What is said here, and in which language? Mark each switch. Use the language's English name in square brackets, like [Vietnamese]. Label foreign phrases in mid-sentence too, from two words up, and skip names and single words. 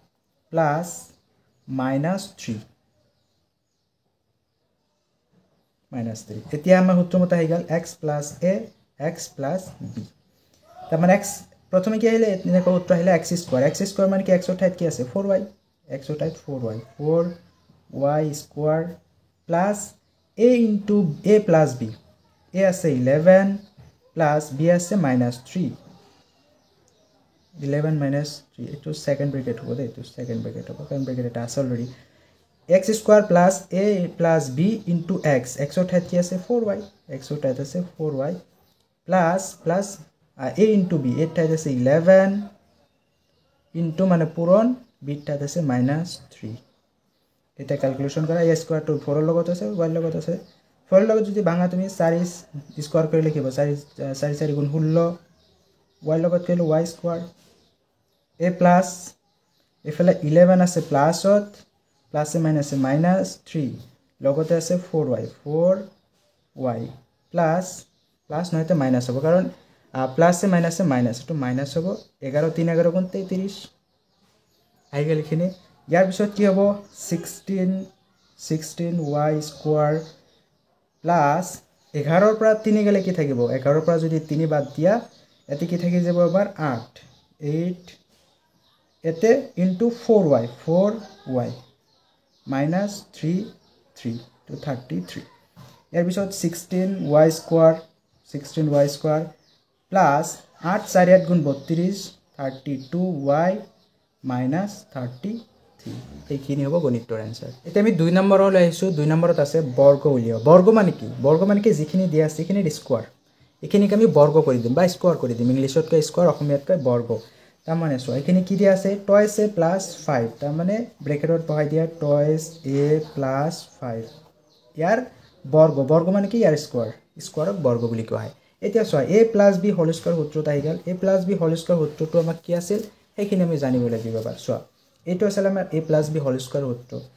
[Assamese] + -3 -3 এতিয়া আমাৰ সূত্ৰৰ মতে আহি গল [English] x plus a x plus b [Assamese] তাৰ মানে x প্ৰথমে কি আহিলে এনেকৈ সূত্র আহিলে x স্কয়ার মানে কি x ৰ ঠাইত কি আছে 4y x ৰ ঠাইত 4y [English] 4y square plus a into a plus b a [Assamese] আছে 11 [English] plus b [Assamese] আছে -3 11 -3 এটো [English] second bracket [Assamese] হ'ব দে এটো [English] second bracket [Assamese] হ'ব কারণ ব্র্যাকেট এটা আছে অলরেডি [English] x square plus a plus b into x [Assamese] x ৰ ঠাইত কি আছে 4y x ৰ ঠাইত আছে [English] 4y plus a into b [Assamese] এর ঠাইত আছে 11 into মানে পূরণ b এর ঠাইত আছে -3 এটা ক্যালকুলেশন কৰা [English] a square to 4 [Assamese] ৰ লগত আছে y ৰ লগত আছে 4 ৰ লগত যদি ভাঙা তুমি 4 স্কয়ার কৰি লিখিব 4 4 গুণ 16 y ৰ লগত কৰিলে y স্কয়ার [English] a plus [Assamese] এফালে 11 আছে প্লাসত প্লাসে মাইনাসে -3 লগতে আছে 4y প্লাস নয়তে মাইনাস হ'ব কাৰণ প্লাসে মাইনাসে মাইনাস তো মাইনাস হ'ব 11 3 11 গুণ 33 আহি গেল এখিনি ইয়াৰ পিছত কি হ'ব [English] 16y square plus 11 [Assamese] ৰ পৰা 3 গেলে কি থাকিব 11 ৰ পৰা যদি 3 বাদ দিয়া এতে কি থাকি যাব আবার 8 8 এতে [English] into 4y minus 3 to 33 [Assamese] ইয়াৰ পিছত [English] 16y square 16y square plus 8 [Assamese] 4 8 গুণ 32 32y মাইনাস 33 এইখিনি হ'ব গণিতৰ এনসার এতিয়া আমি 2 নম্বৰলৈ আহিছো 2 নম্বৰত আছে বৰ্গ উলিয়াও বৰ্গ মানে কি যিখিনি দিয়া আছে সেইখিনিৰ স্কোয়ার এখিনিক আমি বৰ্গ কৰি দিম বা স্কোয়ার কৰি দিম ইংলিশতকৈ স্কোয়ার অসমীয়াতকৈ বৰ্গ তাৰ মানে সো এখিনি কি দিয়া আছে [English] twice a plus 5 [Assamese] তাৰ মানে ব্ৰেকেটত বহাই দিয়া [English] twice a plus 5 [Assamese] ইয়াৰ বৰ্গ মানে কি ইয়াৰ স্কোয়াৰক বৰ্গ বুলি কোৱা হয় এতিয়া চোৱা [English] a plus b whole square [Assamese] সূত্ৰটো আহি গ'ল [English] a plus b whole square [Assamese] সূত্ৰটো আমাক কি আছিল সেইখিনি আমি জানিব লাগিব বাৰ চোৱা এইটো আছিল আমাৰ [English] a plus b whole square [Assamese] সূত্ৰ